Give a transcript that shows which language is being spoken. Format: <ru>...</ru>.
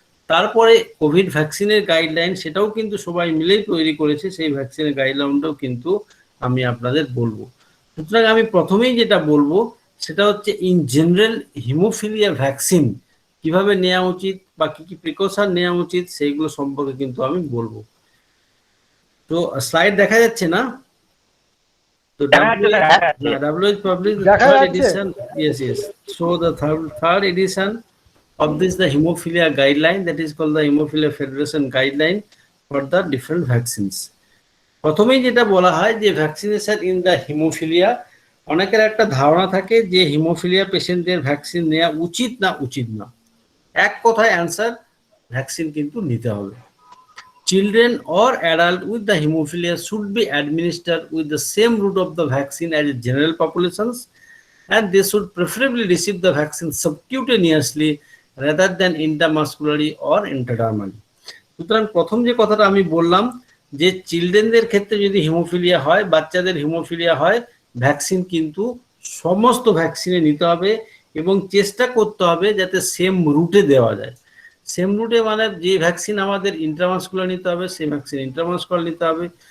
<bn>তারপরে কোভিড ভ্যাকসিনের গাইডলাইন, সেটাও কিন্তু সবাই মিলেই তৈরি করেছে, সেই ভ্যাকসিনের গাইডলাইনটাও কিন্তু আমি আপনাদের বলবো। সুতরাং আমি প্রথমেই যেটা বলবো সেটা হচ্ছে ইন জেনারেল হিমোফিলিয়া ভ্যাকসিন কিভাবে নেওয়া উচিত বা কি কি প্রিকশন নেওয়া উচিত সেইগুলো সম্পর্কে কিন্তু আমি বলবো। তো স্লাইড দেখা যাচ্ছে না? তো</bn> <en>WHO published the third edition. Yes, yes. So the third edition of this the hemophilia guideline, that is called the Hemophilia Federation guideline for the different vaccines.</en> <bn>প্রথমেই যেটা বলা হয় যে</bn> <en>vaccination in the hemophilia,</en> <bn>অনেকের একটা ধারণা থাকে যে হিমোফিলিয়া পেশেন্টদের ভ্যাকসিন নেওয়া উচিত না। এক কথায় অ্যান্সার, ভ্যাকসিন কিন্তু নিতে হবে।</bn> <en>Children or adult with the hemophilia should be administered with the same route of the vaccine as general populations, and they should preferably receive the vaccine subcutaneously rather than intramuscularly or intradermally.</en> <bn>সুতরাং প্রথম যে কথাটা আমি বললাম যে চিলড্রেনদের ক্ষেত্রে যদি haemophilia হয়, বাচ্চাদের হিমোফিলিয়া হয়, ভ্যাকসিন কিন্তু সমস্ত ভ্যাকসিনে নিতে হবে এবং চেষ্টা করতে হবে যাতে সেম রুটে দেওয়া যায়। সেম রুটে মানে যে ভ্যাকসিন আমাদের ইন্ট্রামাসকুলার নিতে হবে সেই ভ্যাকসিন ইন্ট্রামাসকুলার নিতে হবে।</bn>